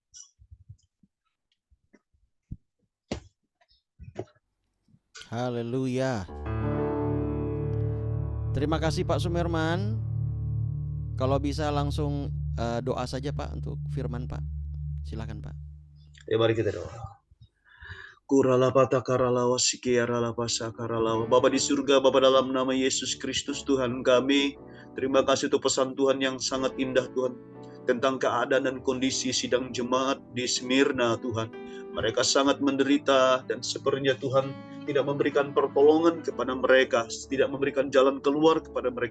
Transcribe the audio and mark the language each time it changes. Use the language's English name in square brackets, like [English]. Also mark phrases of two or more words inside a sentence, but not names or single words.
[Indonesian] Haleluya. Terima kasih Pak Sumerman. Kalau bisa langsung doa saja Pak untuk firman Pak. Silakan Pak. Ya, mari kita doa. Kuralapata karalawa sikiaralapa sakaralawa. Bapa di surga, Bapa dalam nama Yesus Kristus Tuhan kami, terima kasih untuk pesan Tuhan yang sangat indah Tuhan, tentang keadaan dan kondisi sidang jemaat di Smyrna Tuhan. Mereka sangat menderita dan sepertinya Tuhan tidak memberikan pertolongan kepada mereka, tidak memberikan jalan keluar kepada mereka.